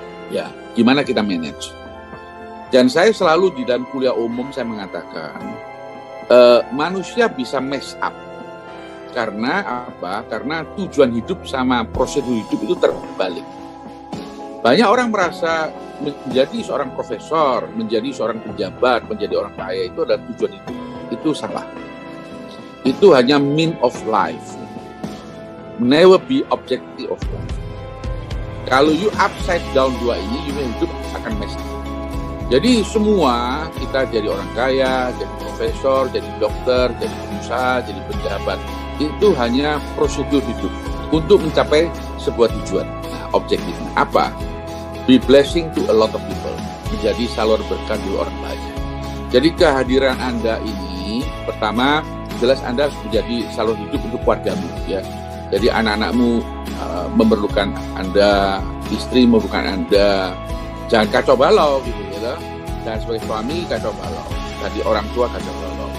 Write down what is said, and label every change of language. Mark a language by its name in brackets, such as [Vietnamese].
[Indonesian] Ya, gimana kita manage? Dan saya selalu di dalam kuliah umum saya mengatakan, manusia bisa mess up. Karena apa? Karena tujuan hidup sama prosedur hidup itu terbalik. Banyak orang merasa menjadi seorang profesor, menjadi seorang pejabat, menjadi orang kaya itu adalah tujuan hidup. Itu salah. Itu hanya [English] mean of life. Never be objective of life. [Indonesian] Kalau [English] you upside down [Indonesian] dua ini, hidup akan mess up. Jadi semua kita jadi orang kaya, jadi profesor, jadi dokter, jadi pengusaha, jadi pejabat. Itu hanya prosedur hidup untuk mencapai sebuah tujuan. Nah, objektifnya apa? [English] Be blessing to a lot of people. [Indonesian] Menjadi salur berkah di orang banyak. Jadi kehadiran Anda ini, pertama, jelas Anda harus menjadi salur hidup untuk keluargamu, ya. Jadi anak-anakmu memerlukan Anda, istri memerlukan Anda. Jangan kacau balau, gitu, ya. Dan sebagai suami kacau balau, jadi orang tua kacau balau.